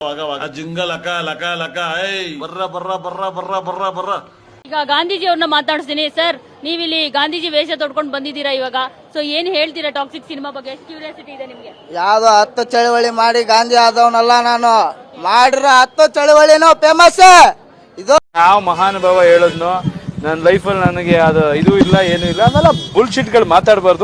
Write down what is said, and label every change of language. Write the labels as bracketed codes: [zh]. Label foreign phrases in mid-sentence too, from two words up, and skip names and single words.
[kn] ಜಿಂಗ ಲಕ ಲಕ ಲಕ ಬರ್ರ ಬರ್ರ ಬರ್ರ ಬರ್ರ ಬರ್ರ ಬರ್ರ. ಈಗ ಗಾಂಧೀಜಿ ಅವ್ರನ್ನ ಮಾತಾಡ್ತೀನಿ ಸರ್. ನೀವಿಲ್ಲಿ ಗಾಂಧೀಜಿ ವೇಷ ತೊಡ್ಕೊಂಡು ಬಂದಿದ್ದೀರಾ ಇವಾಗ. ಸೊ ಏನ್ ಹೇಳ್ತೀರಾ ಟಾಕ್ಸಿಕ್ ಸಿನಿಮಾ ಬಗ್ಗೆ? ಕ್ಯೂರಿಯಾಸಿಟಿ ಇದೆ ನಿಮ್ಗೆ. ಯಾವ್ದೋ 10 ಚಳವಳಿ ಮಾಡಿ ಗಾಂಧಿ ಆದವನಲ್ಲ ನಾನು. ಮಾಡಿರೋ 10 ಚಳವಳಿನೂ ಫೇಮಸ್. ಇದು ಯಾವ ಮಹಾನುಭಾವ ಹೇಳದ್ನು ನನ್ನ ಲೈಫಲ್ಲಿ ನನಗೆ ಅದು ಇದು ಇಲ್ಲ ಏನು ಇಲ್ಲ ಆಮೇಲೆ ಬುಲ್ಶಿಟ್ ಗಳು ಮಾತಾಡಬಾರ್ದು.